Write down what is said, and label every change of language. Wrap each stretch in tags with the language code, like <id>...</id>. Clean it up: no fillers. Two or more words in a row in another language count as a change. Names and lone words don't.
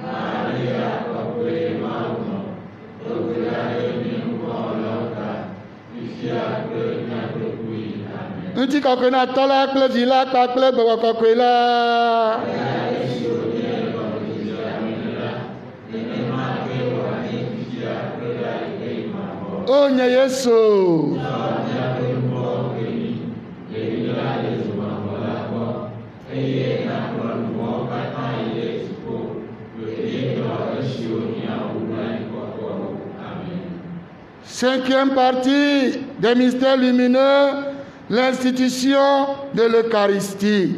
<ee>Ŋuti kɔkɔe na tɔ la kple vi la kpakple gbɔgbɔ kɔkɔe la. O nye Yesu.</ee> <fr>Cinquième partie des mystères lumineux, l'institution de l'Eucharistie.</fr>